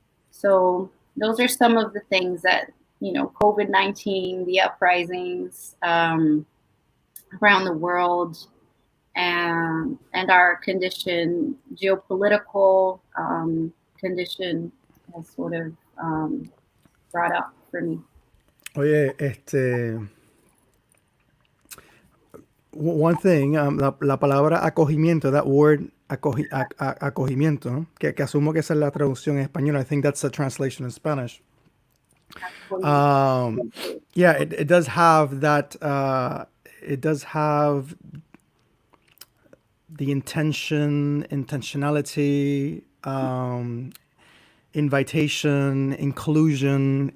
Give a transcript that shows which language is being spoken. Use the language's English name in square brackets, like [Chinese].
[English] So those are some of the things that, COVID-19, the uprisings around the world, and our condition, geopolitical condition, has sort of brought up for me. [Spanish] Oye, [English] one thing, [Spanish] la palabra acogimiento, [English] that word acogimiento, [Spanish] ¿no? que asumo que esa es la traducción en español. [English] I think that's the translation in Spanish. Yeah, it does have that. It does have the intentionality, invitation, inclusion.